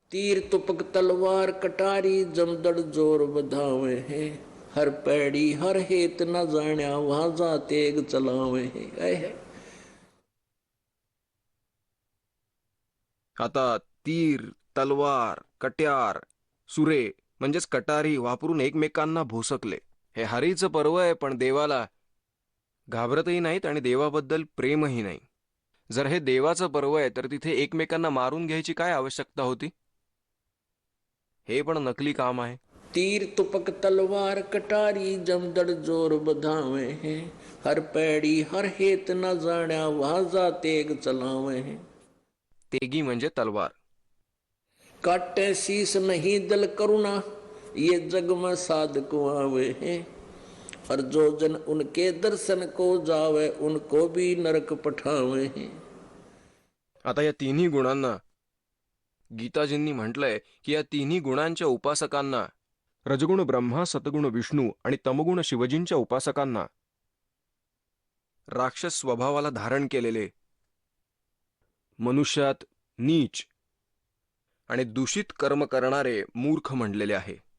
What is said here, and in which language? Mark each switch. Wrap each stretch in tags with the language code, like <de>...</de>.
<hi>तीर तुपक तलवार कटारी जमदड़ जोर बधावे हैं, हर पैड़ी हर हेत न जाण्या वहां जा तेग चलावे हैं.</hi> <mr>आता तीर, तलवार, कट्यार, सुरे म्हणजेच कटारी वापरून एकमेकांना भोसकले. हे हरीचं पर्व आहे, पण देवाला घाबरतही नाहीत आणि देवाबद्दल प्रेमही नाही. जर हे देवाचं पर्व आहे तर तिथे एकमेकांना मारून घ्यायची काय आवश्यकता होती? हे पण नकली काम आहे.</mr> <hi>तीर तुपक तलवार कटारी जमदड़ जोर बधावे हैं, हर पैड़ी हर हेत न जाण्या वहां जा तेग चलावे हैं.</hi> <mr>तेगी म्हणजे तलवार.</mr> <hi>काटे शीस नहीं दल करुणा ये जग में साधक आवे हैं, और जो जन उनके दर्शन को जावे उनको भी नरक पठावे हैं.</hi> <mr>आता या तिन्ही गुणांना गीताजींनी म्हटलंय की या तिन्ही गुणांच्या उपासकांना, रजगुण ब्रह्मा, सतगुण विष्णू आणि तमगुण शिवजींच्या उपासकांना, राक्षस स्वभावाला धारण केलेले, मनुष्यात नीच आणि दूषित कर्म करणारे मूर्ख म्हणलेले आहे.</mr>